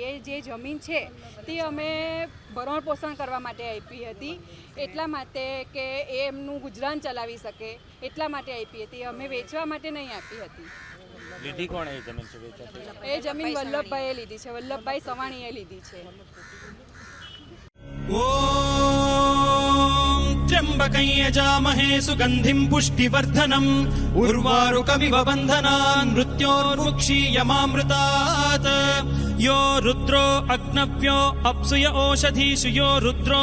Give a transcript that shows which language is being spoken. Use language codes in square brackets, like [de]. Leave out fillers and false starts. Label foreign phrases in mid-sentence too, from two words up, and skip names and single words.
[gu] એ જે જમીન છે તે અમે ભરણ પોષણ કરવા માટે આપી હતી, એટલા માટે કે એ એમનું ગુજરાન ચલાવી શકે એટલા માટે આપી હતી. અમે વેચવા માટે નહીં આપી હતી. લીધી કોણે એ જમીન છે વેચાતી? એ જમીન વલ્લભભાઈએ લીધી છે, વલ્લભભાઈ સવાણીએ લીધી છે. [sa] त्र्यंबकं यजामहे सुगंधिं पुष्टिवर्धनम् उर्वारुकमिव बन्धनान् मृत्योर्मुक्षीयमामृतात् यो रुद्रो अग्नव्यो अप्सुय ओषधीषु यो रुद्रो